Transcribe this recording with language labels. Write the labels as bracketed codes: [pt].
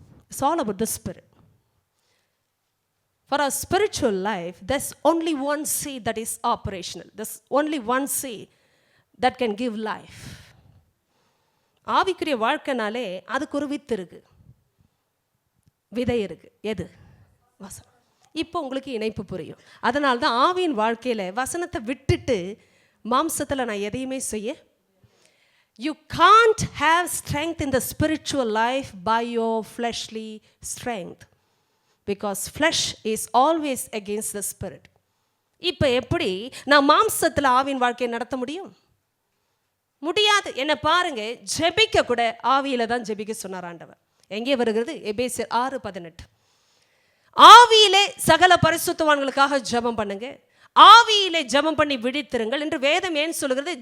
[en] It's all about the spirit. For our spiritual life, there's only one seed that is operational. There's only one seed that can give life. [ta] ஆவிக்குரிய வாழ்க்கைனாலே அதுக்கு ஒரு with இருக்கு, விதை இருக்கு. எது? வசனம். இப்போ உங்களுக்கு இணைப்பு புரியும். அதனால தான் ஆவியின் வாழ்க்கையில் வசனத்தை விட்டுட்டு மாம்சத்தில் நான் எதையுமே செய்ய. [en] You can't have strength in the spiritual life by your fleshly strength, because flesh is always against the spirit. [ta] இப்போ எப்படி நான் மாம்சத்தில் ஆவியின் வாழ்க்கையை நடத்த முடியும்? முடியாது. என்ன பாருங்க, ஜெபிக்க கூட ஆவியில தான் ஜெபிக்க சொன்னார் ஆண்டவர். எங்கே வருகிறது? எபேசியர் 6:18. ஆவியிலே சகல பரிசுத்தவான்களுக்காக ஜெபம் பண்ணுங்க, ஆவியிலே ஜெபம் பண்ணி விழித்திருங்கள் என்று வேதம் ஏன் சொல்லுகிறது?